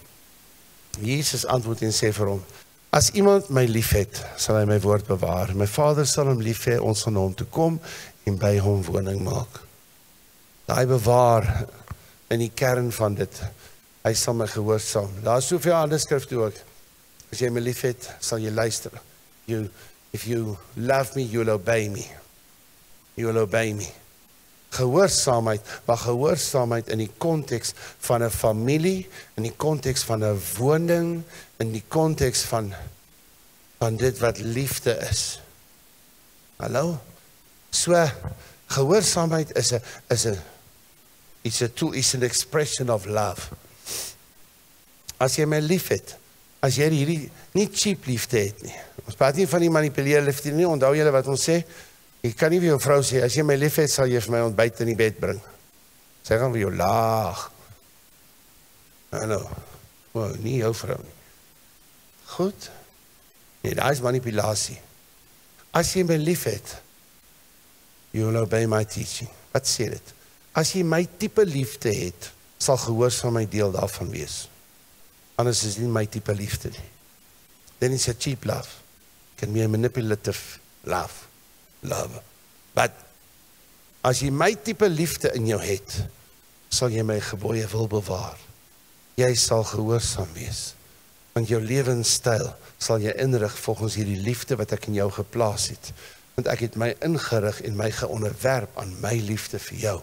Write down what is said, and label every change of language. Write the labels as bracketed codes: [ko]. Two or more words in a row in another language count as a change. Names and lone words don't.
[af] Jesus antwoord en sê vir hom, as iemand my lief het, sal hy my woord bewaar. My Vader sal hom lief hê, ons gaan na hom toe kom en by hom woning maak. Daai bewaar in die kern van dit. Hy sal my gehoorsaam. Daar is soveel ander skrifte ook. As jy my lief het, sal jy luister. [en] If you love me, you'll obey me. You'll obey me. [af] Gehoorsaamheid, maar gehoorsaamheid in die konteks van 'n familie, in die konteks van 'n woning, in die konteks van dit wat liefde is. Hallo? So, gehoorsaamheid is 'n tool, [en] is an expression of love. [af] As jy my lief het, as jy hierdie nie cheap liefde het nie. Ons praat nie van die manipuleer liefde nie, onthou julle wat ons sê? Jy kan nie vir jou vrou sê, as jy my lief het, sal jy vir my ontbyt in die bed bring. Sy gaan vir jou laag. Hallo, nie jou vrou nie. Goed? Nee, daar is manipulasie. As jy my lief het, [en] you will obey my teaching. [af] Wat sê dit? As jy my tipe liefde het, sal gehoorsaamheid deel daarvan wees. Anders is dit nie my tipe liefde nie. [en] Then it's a cheap love. It can be a manipulative love. [af] But as jy my tipe liefde in jou het, sal jy my gebooie wil bewaar. Jy sal gehoorsaam wees. Want jou lewenstyl sal jy inrig volgens hierdie liefde wat ek in jou geplaas het. Want ek het my ingerig en my geonderwerp aan my liefde vir jou.